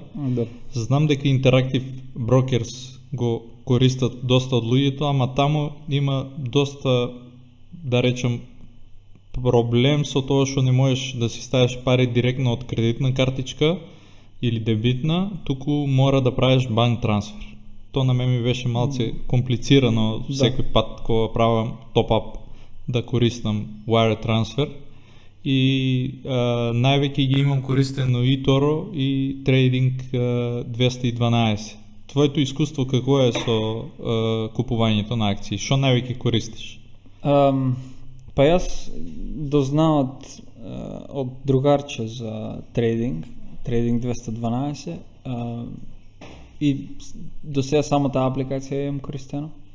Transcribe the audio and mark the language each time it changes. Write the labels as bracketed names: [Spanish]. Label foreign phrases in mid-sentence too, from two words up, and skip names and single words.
[Macedonian] Знам дека Interactive Brokers го користат доста од луѓето, ама таму има доста, да речем, проблем со тоа што не можеш да си ставиш пари директно од кредитна картичка или дебитна, туку мора да правиш банк трансфер. Тоа на мене ми беше малце комплицирано секој пат кога правам топ-ап да користам [English] wire transfer [Macedonian] и највеќе ги имам користено eToro и Trading 212. Твоето искуство какво е со купувањето на акции? Што највеќе користиш? Па јас дознават од другарче за Trading 212 и до сега само таа апликација имам користено.